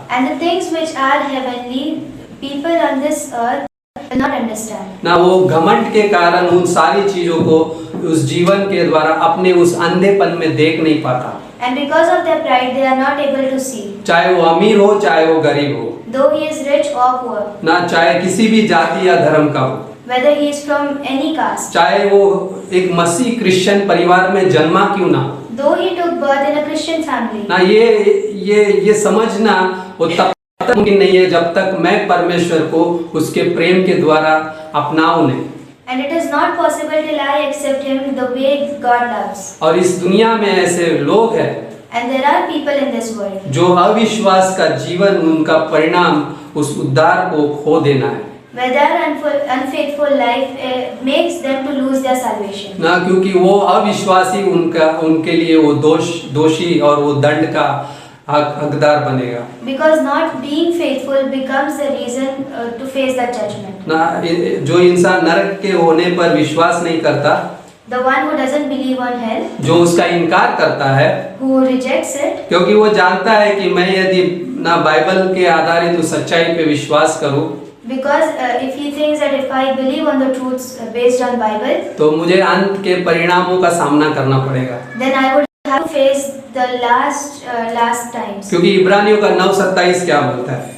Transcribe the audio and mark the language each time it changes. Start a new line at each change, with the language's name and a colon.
English: And the things which are heavenly, people on this earth will not understand.
Hindi: ना वो घमंड के कारण उन सारी चीजों को उस जीवन के द्वारा अपने उस अंधेपन में देख नहीं पाता।
English: And because of their pride, they are not able to see.
Hindi: चाहे वो अमीर हो चाहे वो गरीब हो,
English: Though he is rich or poor,
Hindi: ना चाहे किसी भी जाति या धर्म का हो,
English: whether he is from any caste,
Hindi: चाहे वो एक मसीह क्रिश्चियन परिवार में जन्मा क्यों ना हो,
English: though he took birth in a Christian family,
Hindi: ना ये समझना वो तब तक मुमकिन नहीं है जब तक मैं परमेश्वर को उसके प्रेम के द्वारा अपनाऊं नहीं।
English: and it is not possible till I accept him the way God loves.
Hindi: और इस दुनिया में ऐसे लोग हैं
English: And there are people in this world
Hindi: जो अविश्वास का जीवन, उनका परिणाम उस उद्धार को खो देना है
English: where their unfaithful life makes them to lose their salvation.
Hindi: ना, क्योंकि वो अविश्वासी उनके लिए वो दोषी और वो दंड का हकदार बनेगा।
English: Because not being faithful becomes the reason to face that judgment.
Hindi: ना, जो इंसान नरक के होने पर विश्वास नहीं करता,
English: The one who doesn't believe on hell,
Hindi: जो उसका इनकार करता है,
English: who rejects it,
Hindi: क्योंकि वो जानता है कि मैं यदि ना बाइबल के आधारित उस सच्चाई पे विश्वास करूं,
English: because if he thinks that if I believe on the truths based on Bible,
Hindi: तो मुझे अंत के परिणामों का सामना करना पड़ेगा।
English: then I would have to face the last times.
Hindi: क्योंकि इब्रानियों का 9:27 क्या बोलता है?